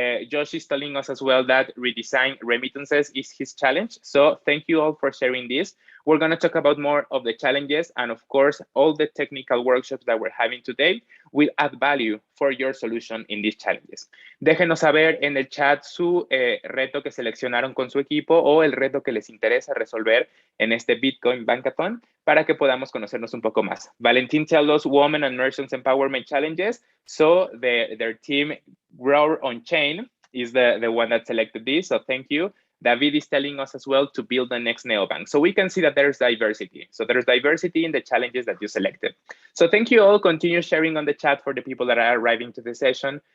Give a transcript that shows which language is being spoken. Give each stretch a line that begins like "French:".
English: Josh is telling us as well that redesign remittances is his challenge. So thank you all for sharing this. We're going to talk about more of the challenges, and of course, all the technical workshops that we're having today will add value for your solution in these challenges.
Spanish: Déjenos saber en el chat su reto que seleccionaron con su equipo o el reto que les interesa resolver en este Bitcoin Bankathon para que podamos conocernos un poco más.
English: Valentín tells us Women and Merchants Empowerment Challenges. So their team, Grow on Chain, is the one that selected this. So thank you. David is telling us as well to build the next neobank. So we can see that there's diversity. So there's diversity in the challenges that you selected. So thank you all. Continue sharing on the chat for the people that are arriving to the session.